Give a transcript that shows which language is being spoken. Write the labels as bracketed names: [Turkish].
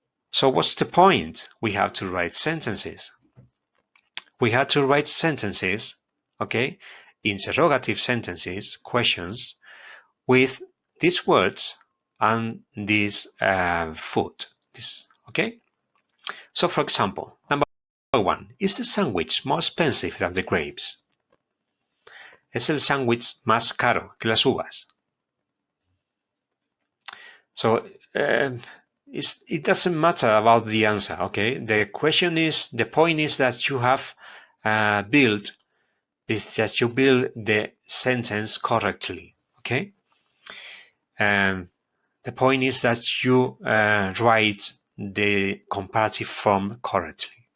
[English] So what's the point? We have to write sentences. We have to write sentences, okay, interrogative sentences, questions, with these words and this food. Okay? So for example, number 1, is the sandwich more expensive than the grapes? [Spanish] ¿Es el sándwich más caro que las uvas? [English] So it doesn't matter about the answer, okay? The point is that you have built the sentence correctly, okay? The point is that you write the comparative form correctly.